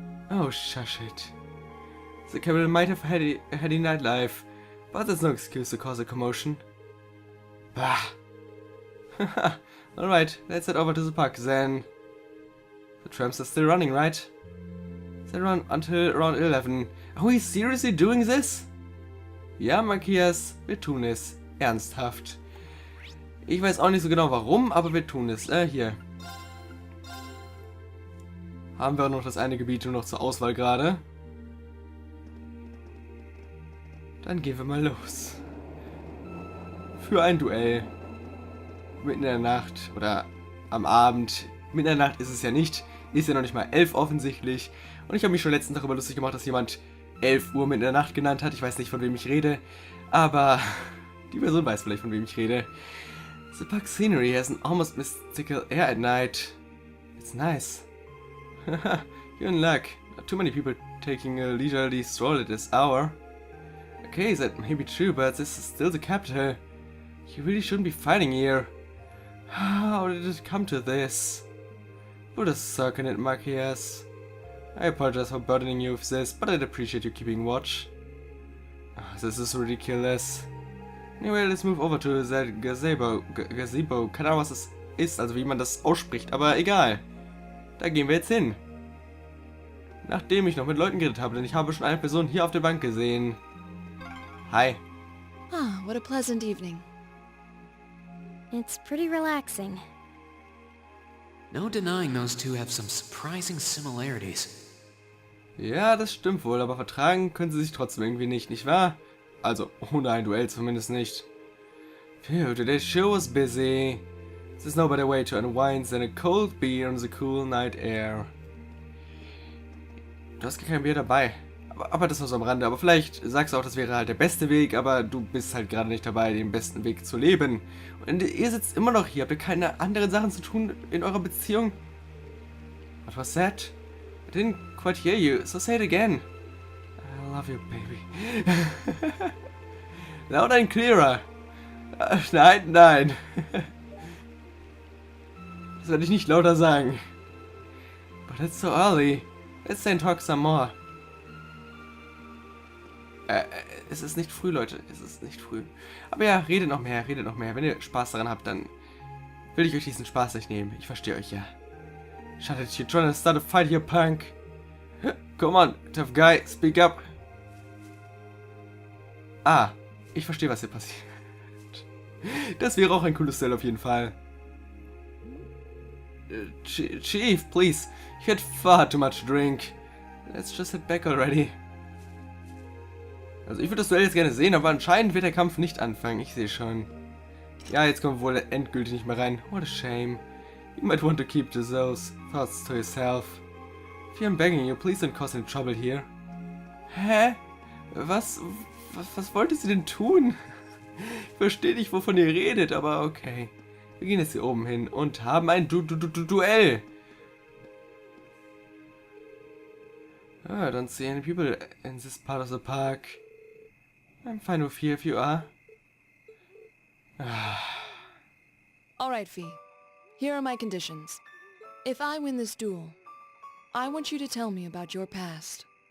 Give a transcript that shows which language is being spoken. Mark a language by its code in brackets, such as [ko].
[en] Oh, shush it. The capital might have had a heady nightlife, but that's no excuse to cause a commotion. Bah! Alright, let's head over to the park then. The trams are still running, right? They run until around 11. Are we seriously doing this? [de] Ja, Matthias, wir tun es. Ernsthaft. Ich weiß auch nicht so genau warum, aber wir tun es. Hier. Haben wir noch das eine Gebiet nur noch zur Auswahl gerade. Dann gehen wir mal los. Für ein Duell. Mitten in der Nacht oder am Abend. Mitten in der Nacht ist es ja nicht. Ist ja noch nicht mal 11 offensichtlich. Und ich habe mich schon letzten Tag darüber lustig gemacht, dass jemand 11 Uhr mitten in der Nacht genannt hat. Ich weiß nicht, von wem ich rede. Aber die Person weiß vielleicht, von wem ich rede. [en] The park scenery has an almost mystical air at night. It's nice. You're in luck. Not too many people taking a leisurely stroll at this hour. Okay, that may be true, but this is still the capital. You really shouldn't be fighting here. How did it come to this? Put a sock in it, Matthias. I apologize for burdening you with this, but I'd appreciate you keeping watch. This is ridiculous. Anyway, let's move over to that gazebo. Gazebo. [de] Keine Ahnung, was das ist, also wie man das ausspricht, aber egal. Da gehen wir jetzt hin. Nachdem ich noch mit Leuten geredet habe, denn ich habe schon eine Person hier auf der Bank gesehen. [en] Hi. Ah, what a pleasant evening. It's pretty relaxing. No denying those two have some surprising similarities. [de] Ja, das stimmt wohl, aber vertragen können sie sich trotzdem irgendwie nicht wahr? Also, ohne ein Duell zumindest nicht. [en] Phew, today's show was busy. There's no better way to unwind than a cold beer on the cool night air. [de] Du hast gar kein Bier dabei. Aber das war so am Rande. Aber vielleicht sagst du auch, das wäre halt der beste Weg, aber du bist halt gerade nicht dabei, den besten Weg zu leben. Und ihr sitzt immer noch hier. Habt ihr keine anderen Sachen zu tun in eurer Beziehung? [en] What was that? I didn't quite hear you, so say it again. I love you, baby. Loud and clearer. [de] Nein, nein. Das werde ich nicht lauter sagen. [en] But it's so early. Let's stay and talk some more. [de] Es ist nicht früh, Leute. Es ist nicht früh. Aber ja, redet noch mehr, redet noch mehr. Wenn ihr Spaß daran habt, dann will ich euch diesen Spaß nicht nehmen. Ich verstehe euch ja. [en] Shut it, you're trying to start a fight here, punk. Come on, tough guy, speak up. [de] Ah, ich verstehe, was hier passiert. Das wäre auch ein cooles Style auf jeden Fall. [en] Chief, please. You had far too much drink. Let's just sit back already. [de] Also ich würde das Duell jetzt gerne sehen, aber anscheinend wird der Kampf nicht anfangen. Ich sehe schon. Ja, jetzt kommen wir wohl endgültig nicht mehr rein. [en] What a shame. You might want to keep those thoughts to yourself. If I'm begging you, please don't cause any trouble here. [de] Hä? Was wollte sie denn tun? Ich verstehe nicht, wovon ihr redet, aber okay. Wir gehen jetzt hier oben hin und haben ein Duell. [en] I don't see any people in this part of the park. I'm fine with you if you are. Alright, Fee. Here are my conditions. If I win this duel, I want you to tell me about your past.